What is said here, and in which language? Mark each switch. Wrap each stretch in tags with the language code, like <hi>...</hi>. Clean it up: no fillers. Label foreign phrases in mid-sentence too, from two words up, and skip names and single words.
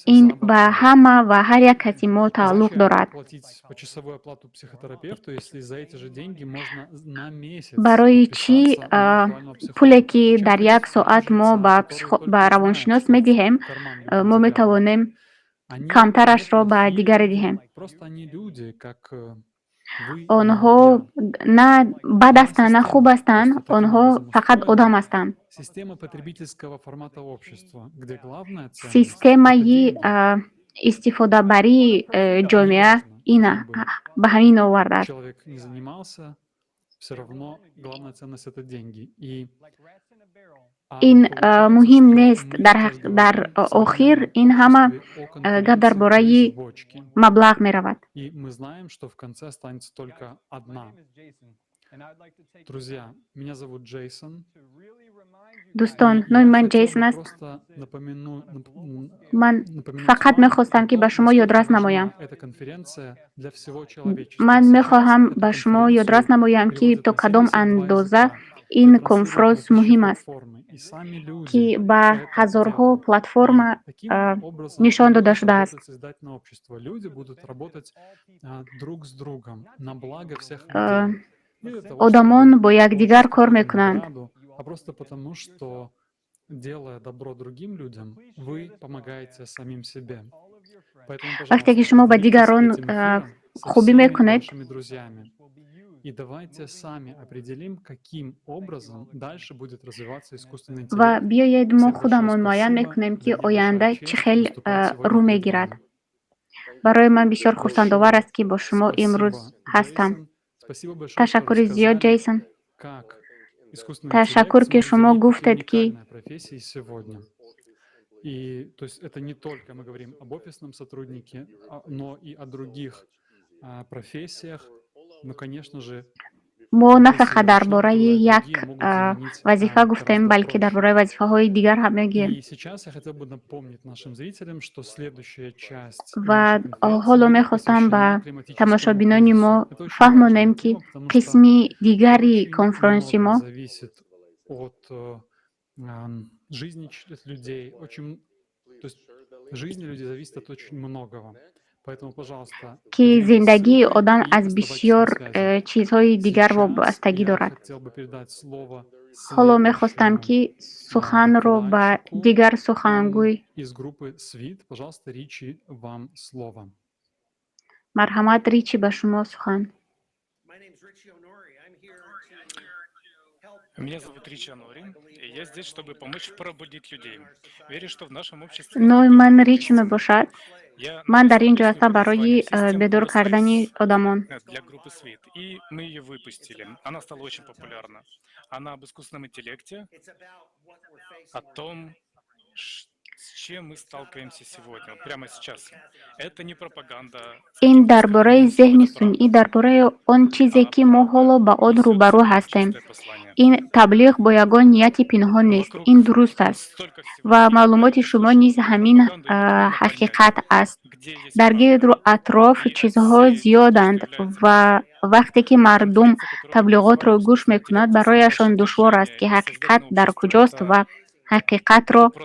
<tg>ин</tg> <ru>за</ru> <tg>ба</tg> <ru>бортом.</ru> <tg>ҳама ва ҳар як каси мо тааллуқ</tg> <ru>Зачем</ru> <tg>дорад.</tg> <ru>платить почасовую оплату психотерапевту, если за эти же деньги можно на месяц</ru> <tg>барои чӣ</tg> <ru>подписаться на виртуального</ru> <tg>пуле</tg> <ru>психолога?</ru> <tg>ки</tg> <ru>Чем</ru> <tg>дар як</tg> <ru>платить</ru> <tg>соат мо</tg> <ru>жрецам,</ru> <tg>ба</tg> <ru>которые только</ru> <tg>ба</tg> <ru>и знают,</ru> <tg>равоншинос</tg> <ru>что</ru> <tg>медиҳем,</tg> <ru>в карман любят</ru> <tg>мо</tg> <ru>заглядывать?</ru> <tg>метавонем</tg> <ru>Они</ru> <tg>камтарашро</tg> <ru>не</ru> <tg>ба</tg> <ru>плохие</ru> <tg>дигаре</tg> <ru>люди,</ru> <tg>диҳем.</tg> <ru>просто они люди, как вы и</ru> <tg>онҳо</tg> <ru>я.</ru> <tg>на бад</tg> <ru>Одна</ru> <tg>ҳастанд, на хуб</tg> <ru>система</ru> <tg>ҳастанд,</tg> <ru>просто таким</ru> <tg>онҳо</tg> <ru>образом</ru> <tg>фақат</tg> <ru>устроена.</ru> <tg>одам ҳастанд.</tg> <ru>Система потребительского формата общества, где главная ценность — это</ru> <tg>системаи</tg> <ru>деньги.</ru> <tg>истифодабарии ҷомеа</tg> <ru>Неважно,</ru> <tg>ина</tg> <ru>кем бы</ru> <tg>ба ҳамин овардааст.</tg> <ru>человек не занимался, все равно главная ценность — это деньги. И</ru> <tg>ин муҳим нест. Дар охир ин ҳама гап дар бораи маблағ меравад.</tg> <ru>И мы знаем, что в конце останется только одна. Друзья, меня зовут Джейсон.</ru> <tg>дӯстон, номи ман Джейсон аст.</tg> <ru>Просто напомяну,</ru> <tg>ман фақат мехостам ки ба шумо ёдрас намоям.</tg> <ru>эта конференция для всего человечества.</ru> <tg>ман мехоҳам ба шумо ёдрас намоям ки то кадом андоза ин конфронс муҳим аст, ки ба ҳазорҳо платформа нишон дода шудааст.</tg> <ru>Созидательное общество. Люди будут работать друг с другом на благо всех людей.</ru> <tg>одамон бо якдигар кор мекунанд.</tg> <ru>А просто потому, что, делая добро другим людям, вы помогаете самим себе. Поэтому,</ru> <tg>вақте ки шумо ба дигарон хубӣ мекунед,</tg> <ru>друзьями. И давайте сами определим, каким образом дальше будет развиваться искусственный интеллект.</ru> <tg>ва биёед мо худамон муайян мекунем ки оянда чӣ хел рӯ мегирад. барои ман бисёр хурсандовар аст ки бо шумо имрӯз ҳастам. ташаккури зиёд, Джейсон. Ташаккур, ки шумо гуфтед ки</tg> <ru>И то есть это не только мы говорим об офисном сотруднике, но и о других профессиях. Ну, конечно же,</ru> <tg>мо на фақат дар бораи як вазифа гуфтем, балки дар бораи вазифаҳои дигар ҳам мегӯем.</tg> <ru>И сейчас я хотел бы напомнить нашим зрителям, что следующая часть</ru> <tg>ва ҳоло мехостам ба тамошобинони мо фаҳмонем ки қисми дигари конференси мо</tg> <ru>зависит от жизни людей. То есть жизнь людей зависит от очень многого. Поэтому, пожалуйста,</ru> <tg>ки зиндагии одам аз бисёр чизҳои дигар вобастагӣ дорад. ҳоло мехостам ки суханро ба дигар сухангӯй.</tg> <ru>Из группы СВИТ, пожалуйста, Ричи, вам слово.</ru> <tg>марҳамат, Ричи, ба шумо сухан.</tg> <ru>Меня зовут Ричи Анори, и я здесь, чтобы помочь пробудить людей. Верю, что в нашем обществе...</ru> <tg>номи ман Ричи мебошад. ман дар ин ҷо ҳастам барои бедор кардани одамон.</tg> <ru>Для группы СВИТ. И мы ее выпустили. Она стала очень популярна. Она об искусственном интеллекте, о том, с чем мы сталкиваемся сегодня, вот прямо сейчас. Это не пропаганда.</ru> <tg>ин дар бораи зеҳни сунъӣ, дар бораи он чизе ки мо ҳоло ба он рӯбарӯ ҳастем. ин таблиғ бо ягон нияти пинҳон нест. ин дуруст аст. ва маълумоти шумо низ ҳамин ҳақиқат аст. дар гирду атроф чизҳо зиёданд ва вақте ки мардум таблиғотро гӯш мекунад, барояшон душвор аст ки ҳақиқат дар куҷост ва ҳақиқатро.</tg>